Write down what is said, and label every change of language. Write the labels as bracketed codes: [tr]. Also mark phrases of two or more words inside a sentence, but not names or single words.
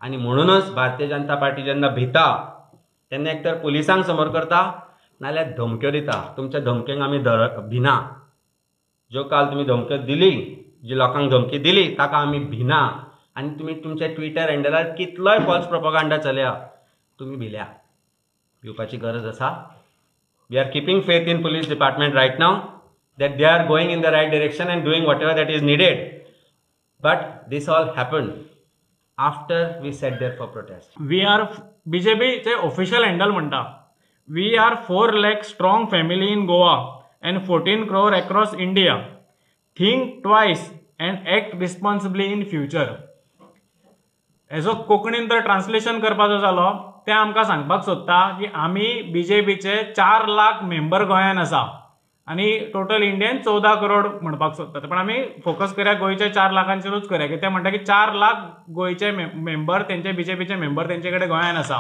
[kok] आनी म्हणूनच भारतीय जनता पार्टी जेन्ना भिता तेन्ना एक तर पुलिसांक समोर करता नाल्यार धमक्यो दिता. तुमच्या धमकेक आमी भिना. ज्यो काल तुमी धमक्यो दिली, जी लोकांक धमकी दिली ताका आमी भिना. आनी तुमी तुमच्या ट्विटर हँडलार कितलोय [en] false propaganda [kok] चलया, तुमी भिल्या. भिवपाची गरज आसा. [en] we are keeping faith in police department right now that they are going in the right direction and doing whatever that is needed. But this all happened after we sat there for protest. We are BJP चे official handle म्हणटा we are 4 lakh strong family in Goa and 14 crore across India. Think twice and act responsibly in future. [kok] हेजो कोंकणीन तर ट्रान्सलेशन करपाचो जालो ते आमकां सांगपाक सोदता की आमी BJPचे 4 लाख मेंबर गोंयान आसा आणि [en] total Indian [kok] 14 करोड म्हणपाक सोदतात. पण आमी फोकस करूया गोंयच्या 4 लाखांचेरूच करूया, की ते म्हणटा की 4 लाख गोंयचे मेंबर तेंचे BJPचे मेंबर तेंचे कडेन गोंयान आसा.